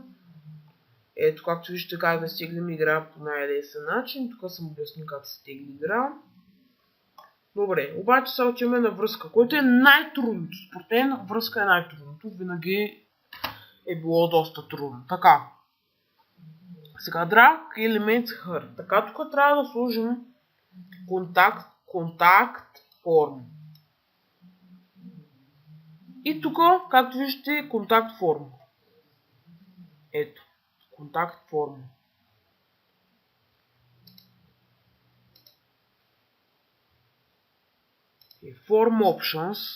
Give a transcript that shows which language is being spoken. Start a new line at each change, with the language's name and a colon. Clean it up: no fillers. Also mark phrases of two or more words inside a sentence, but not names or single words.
Bulgarian: Ето, както виждате как да стеглим игра по най-лесен начин. Тук съм обяснил как се стегли игра. Добре, обаче сега отиваме на връзка, което е най-трудното. Според мен връзка е най-трудното. Винаги е било доста трудно. Така. Сега
English: drag elements here.
Bulgarian: Така, тук трябва да сложим
English: contact form.
Bulgarian: И тук, както виждате,
English: contact form.
Bulgarian: Ето. Контакт форма.
English: И Form Options.